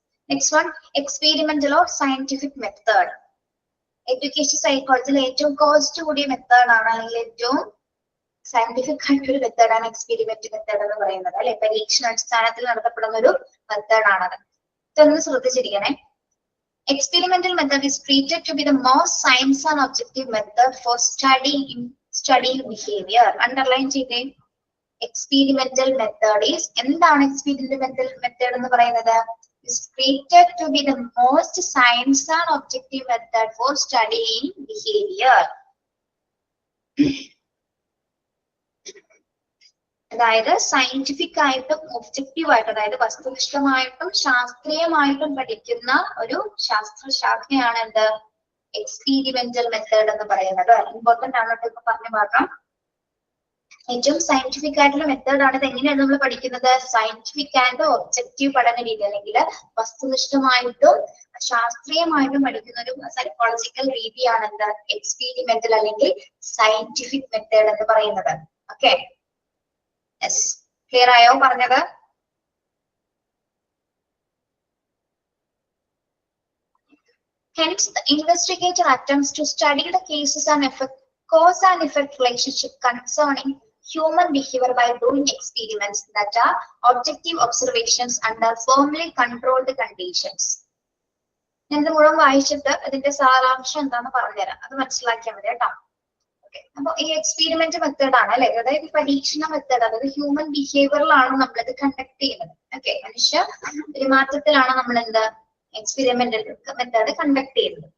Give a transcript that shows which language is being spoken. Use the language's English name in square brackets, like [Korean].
[Malayalam] Next one, experimental or scientific method. Education സൈക്കോളജിയിൽ ഏറ്റവും cost കൂടിയ മെത്തേഡ് ആണ്, അല്ലെങ്കിൽ ഏറ്റവും സയന്റിഫിക് ആയിട്ടൊരു മെത്തേഡാണ് എക്സ്പെരിമെന്റ് മെത്തേഡ് എന്ന് പറയുന്നത് അല്ലെ. പരീക്ഷണാടിസ്ഥാനത്തിൽ നടത്തപ്പെടുന്ന ഒരു മെത്തേഡ് ആണത്. ഇതൊന്ന് ശ്രദ്ധിച്ചിരിക്കണേ. [English] Experimental method is treated to be the most science and objective method for studying behavior. [Malayalam] Underline ചെയ്തേ. [English] Experimental method is [Malayalam] എന്താണ് experimental method എന്ന് പറയുന്നത്? [English] Is treated to be the most science and objective method for studying behavior. [Malayalam] അതായത് scientific ആയിട്ടും objective ആയിട്ടും, അതായത് വസ്തുനിഷ്ഠമായിട്ടും ശാസ്ത്രീയമായിട്ടും പഠിക്കുന്ന ഒരു ശാസ്ത്രശാഖയാണ് എന്ത്, എക്സ്പീരിമെന്റൽ മെത്തേഡ് എന്ന് പറയുന്നത്. ഇമ്പോർട്ടന്റ് ആണ് ഇപ്പൊ പറഞ്ഞു മാത്രം. ഏറ്റവും സയന്റിഫിക് ആയിട്ടുള്ള മെത്തേഡ് ആണ്. ഇത് എങ്ങനെയാണ് നമ്മൾ പഠിക്കുന്നത്? സയന്റിഫിക് ആൻഡ് ഒബ്ജക്റ്റീവ് പഠന രീതി, അല്ലെങ്കിൽ വസ്തുനിഷ്ഠമായിട്ടും ശാസ്ത്രീയമായിട്ടും പഠിക്കുന്ന ഒരു സൈക്കോളജിക്കൽ രീതിയാണ് എന്ത്, എക്സ്പീരിമെന്റൽ അല്ലെങ്കിൽ സയന്റിഫിക് മെത്തേഡ് എന്ന് പറയുന്നത്. ഓക്കെ, യെസ്, ക്ലിയർ ആയോ പറഞ്ഞത്? [English] Hence, the investigator attempts to study the cases and cause and effect relationship concerning human behavior by doing experiments that are objective observations under firmly controlled conditions. [Malayalam] ഞാൻ ഇത് മുഴുവൻ വായിച്ചിട്ട് അതിന്റെ സാരാംശം എന്താന്ന് പറഞ്ഞുതരാം, അത് മനസ്സിലാക്കിയാൽ മതി കേട്ടോ. അപ്പൊ ഈ എക്സ്പെരിമെന്റ് മെത്തേഡ് ആണ് അല്ലെ, അതായത് പരീക്ഷണ മെത്തേഡ്, അതായത് ഹ്യൂമൻ ബിഹേവിയറിലാണ് നമ്മളിത് കണ്ടക്ട് ചെയ്യുന്നത്. ഓക്കെ, മനുഷ്യ പെരുമാറ്റത്തിലാണ് നമ്മൾ എന്ത് എക്സ്പെരിമെന്റൽ മെത്തേഡ് കണ്ടക്ട് ചെയ്യുന്നത്.